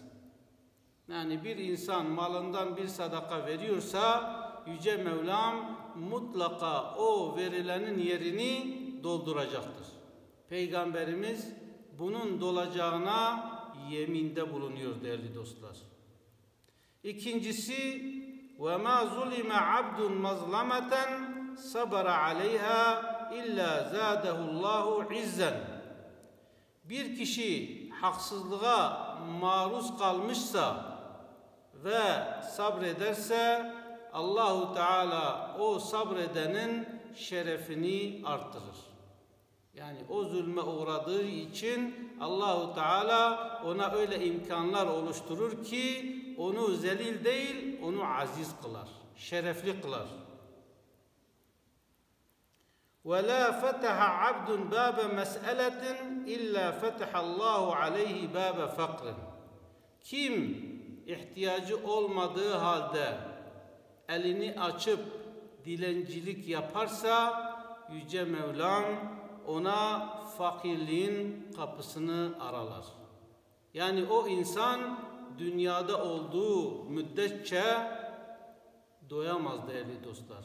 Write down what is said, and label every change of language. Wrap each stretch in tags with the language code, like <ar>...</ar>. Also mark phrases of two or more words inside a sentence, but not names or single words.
<tr>Yani bir insan malından bir sadaka veriyorsa Yüce Mevlam mutlaka o verilenin yerini dolduracaktır. Peygamberimiz bunun dolacağına yeminde bulunuyor değerli dostlar.</tr> <ar>İkincisi وَمَا ظُلِمَ عَبْدٌ مَظْلَمَةً صَبَرَ عَلَيْهَا اِلَّا زَادَهُ اللّٰهُ عِزًّا.</ar> <tr>Bir kişi haksızlığa maruz kalmışsa ve sabrederse Allahu Teala o sabredenin şerefini artırır. Yani o zulme uğradığı için Allahu Teala ona öyle imkanlar oluşturur ki onu zelil değil, onu aziz kılar, şerefli kılar.</tr> <ar>وَلَا فَتَحَ عَبْدٌ بَابَ مَسْأَلَةٍ اِلَّا فَتَحَ اللّٰهُ عَلَيْهِ بَابَ فَقْرٍ.</ar> <tr>Kim ihtiyacı olmadığı halde elini açıp dilencilik yaparsa Yüce Mevlam ona fakirliğin kapısını aralar. Yani o insan dünyada olduğu müddetçe doyamaz değerli dostlar.</tr>